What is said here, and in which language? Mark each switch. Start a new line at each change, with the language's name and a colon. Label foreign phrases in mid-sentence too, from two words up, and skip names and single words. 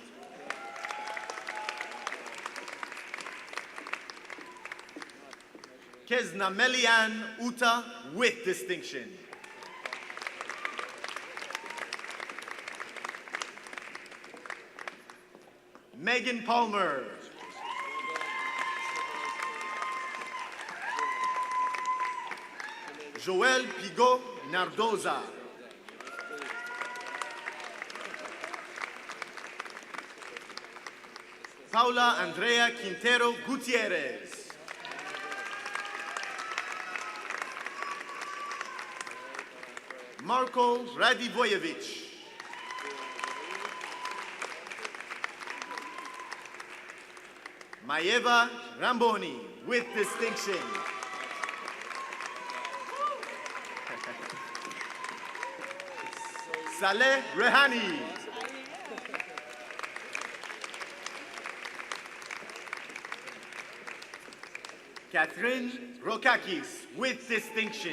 English: Kesna Melian Uta with distinction. Megan Palmer. Joel Pigot Nardoza. Paula Andrea Quintero Gutierrez. Marko Radivojevic. Maeva Ramboni with distinction. Saleh Rehani. Catherine Rokakis with distinction.